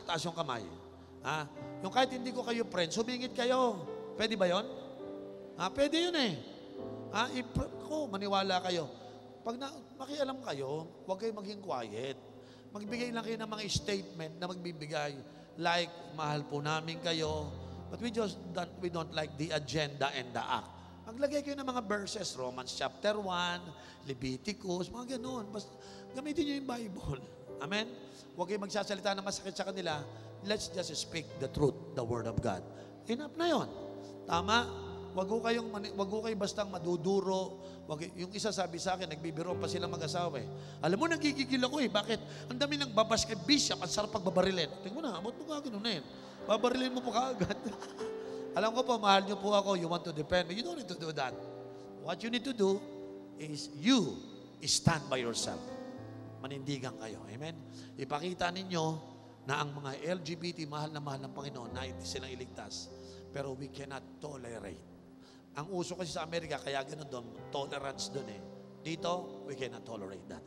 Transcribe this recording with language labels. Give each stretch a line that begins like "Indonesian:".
Filipino: Taas yung kamay. Ha? Yung kahit hindi ko kayo friends, humingit kayo. Pwede ba yon? Ha? Pwede yun eh. Ha? Maniwala kayo. Pag makialam kayo, huwag kayo maging quiet. Magbigay lang kayo ng mga statement na magbibigay. Like, mahal po namin kayo.
English: But we don't like the agenda and the act.
Filipino: Maglagay kayo ng mga verses, Romans chapter 1, Leviticus, mga ganun. Basta, gamitin nyo yung Bible. Amen? Huwag kayong magsasalita na masakit sa kanila.
English: Let's just speak the truth, the Word of God.
Filipino: Enough na yon. Tama? Wag ko kayo bastang maduduro. Yung isa sabi sa akin, nagbibiro pa sila mag-asawa eh. Alam mo, nagigigil ako eh. Bakit? Ang dami nang babas kay Bishop, ang sarap pagbabarilin. Tingnan mo na, ba't mo gagawin na yun? Babarilin mo po kaagad. Alam ko po, mahal niyo po ako,
English: you want to defend me. You don't need to do that. What you need to do is you stand by yourself.
Filipino: Manindigan kayo. Amen? Ipakita ninyo na ang mga LGBT, mahal ng Panginoon, na hindi silang iligtas. Pero
English: we cannot tolerate.
Filipino: Ang uso kasi sa Amerika, kaya ganun doon, tolerance doon eh. Dito,
English: we cannot tolerate that.